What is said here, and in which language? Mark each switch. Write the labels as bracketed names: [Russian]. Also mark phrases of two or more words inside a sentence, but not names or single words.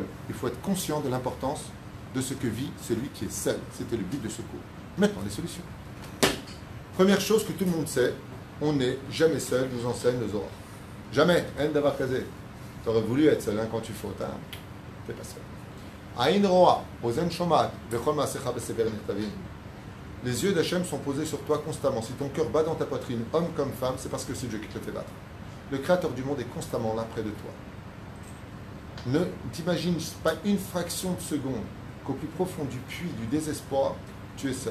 [French] Il faut être conscient de l'importance de ce que vit celui qui est seul. C'était le but de ce cours. Maintenant, les solutions. Première chose que tout le monde sait, on n'est jamais seul, nous enseigne le Zohar. [Hebrew] Jamais. אין דבר כזה. [French] Tu aurais voulu être seul quand tu fautes. Hein. Tu n'es pas seul. [Hebrew] עין רואה, אוזן שומעת, וכל מעשיך בספר נכתבים. [French] Les yeux d'Hachem sont posés sur toi constamment. Si ton cœur bat dans ta poitrine, homme comme femme, c'est parce que c'est Dieu qui te fait battre. Le Créateur du monde est constamment là près de toi. Ne t'imagine pas une fraction de seconde qu'au plus profond du puits du désespoir, tu es seul.